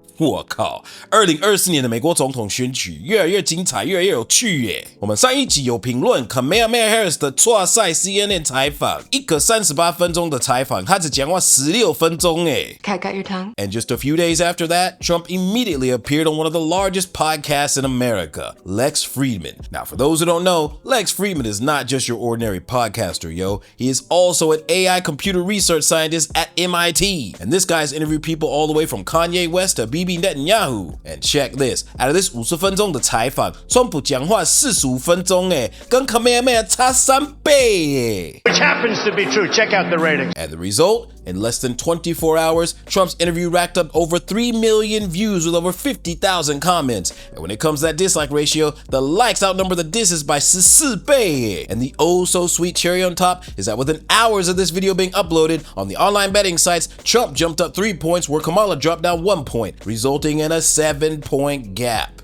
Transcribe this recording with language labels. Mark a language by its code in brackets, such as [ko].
[zh] 我靠，2024年的美国总统选举越来越精彩，越来越有趣耶！我们上一集有评论 kamalaharris 的错赛 CNN 采访，一个38分钟的采访，他只讲话16分钟耶。 [en] Cat got your tongue? And just a few days after that, Trump immediately appeared on one of the largest podcasts in America, Lex Fridman. Now, for those who don't know, Lex Fridman is not just your ordinary podcaster, yo. He is also an AI computer research scientist at MIT. And this guy's interviewed people all the way from Kanye West to Bibi Netanyahu. And check this, out of this [zh] 50分钟的采访，川普讲话45分钟耶，跟 Kamalaharris 差3倍耶。 [en] Which happens to be true. Check out the ratings. And the result? In less than 24 hours, Trump's interview racked up over 3 million views with over 50,000 comments. And when it comes to that dislike ratio, the likes outnumber the disses by 14 倍. And the oh so sweet cherry on top is that within hours of this video being uploaded on the online betting sites, Trump jumped up 3 points where Kamala dropped down 1 point, resulting in a 7-point gap.